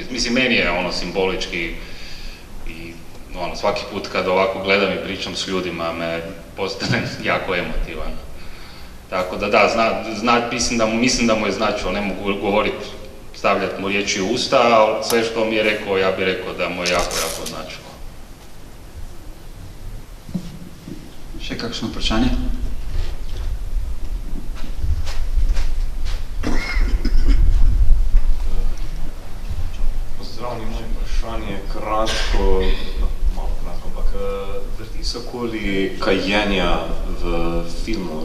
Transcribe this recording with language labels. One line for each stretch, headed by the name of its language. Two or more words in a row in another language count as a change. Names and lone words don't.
Croatian: Mislim, meni je simbolički i svaki put kad ovako gledam i pričam s ljudima me postane jako emotivan. Tako da, mislim da mu je značilo, ne mogu govoriti, stavljati mu riječi u usta, ali sve što mi je rekao, ja bih rekao da mu je jako značilo.
Slovenian: Še kakšno vprašanje? Pozdravljeni, moje vprašanje je kratko, ampak vrti se okoli kajenja v filmu.